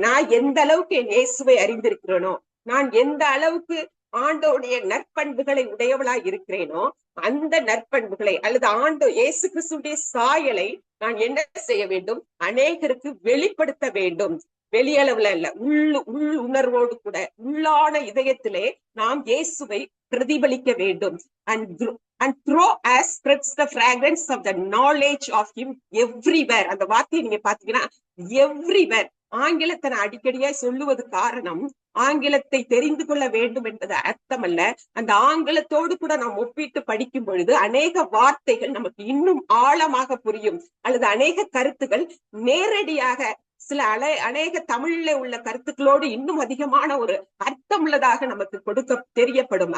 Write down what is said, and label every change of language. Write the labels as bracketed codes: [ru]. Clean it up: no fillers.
[ta] நான் எந்த அளவுக்கு என் இயேசுவை அறிந்திருக்கிறேனோ, நான் எந்த அளவுக்கு ஆண்டோடைய நற்பண்புகளை உடையவளாய் இருக்கிறேனோ, அந்த நற்பண்புகளை அல்லது இயேசு கிறிஸ்துடைய சாயலை நான் என்ன செய்ய வேண்டும்? அநேகருக்கு வெளிப்படுத்த வேண்டும். வெளியளவுல இல்ல, உள் உணர்வோடு கூட உள்ளான இதயத்திலே நாம் இயேசுவை பிரதிபலிக்க வேண்டும். [en] And through us spreads the fragrance of the knowledge of him everywhere. [ta] அந்த வார்த்தையை நீங்க பாத்தீங்கன்னா everywhere, ஆங்கிலத்தை நான் அடிக்கடியா சொல்லுவது காரணம், ஆங்கிலத்தை தெரிந்து கொள்ள வேண்டும் என்பது அர்த்தம் அல்ல. அந்த ஆங்கிலத்தோடு கூட நாம் ஒப்பிட்டு படிக்கும் பொழுது அநேக வார்த்தைகள் நமக்கு இன்னும் ஆழமாக புரியும், அல்லது அநேக கருத்துகள் நேரடியாக சில அநேக தமிழ்ல உள்ள கருத்துக்களோடு இன்னும் அதிகமான ஒரு அர்த்தம் உள்ளதாக நமக்கு கொடுக்க தெரியப்படும்.